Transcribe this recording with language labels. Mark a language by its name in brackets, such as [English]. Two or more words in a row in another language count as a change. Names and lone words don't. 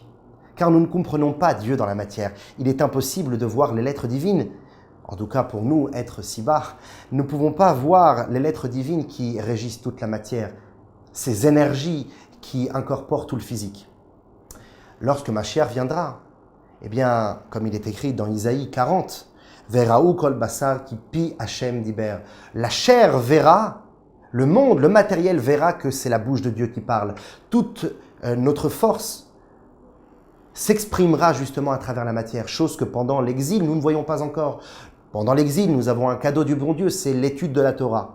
[French] Car nous ne comprenons pas Dieu dans la matière. Il est impossible de voir les lettres divines. En tout cas, pour nous, êtres si bas, nous ne pouvons pas voir les lettres divines qui régissent toute la matière, ces énergies qui incorporent tout le physique. Lorsque Mashiach viendra, eh bien, comme il est écrit dans Isaïe 40, « [Hebrew] וראו כל בשר כי פי ה' דיבר [French] » La chair verra, le monde, le matériel verra que c'est la bouche de Dieu qui parle. Toute notre force s'exprimera justement à travers la matière, chose que pendant l'exil, nous ne voyons pas encore. Pendant l'exil, nous avons un cadeau du bon Dieu, c'est l'étude de la Torah.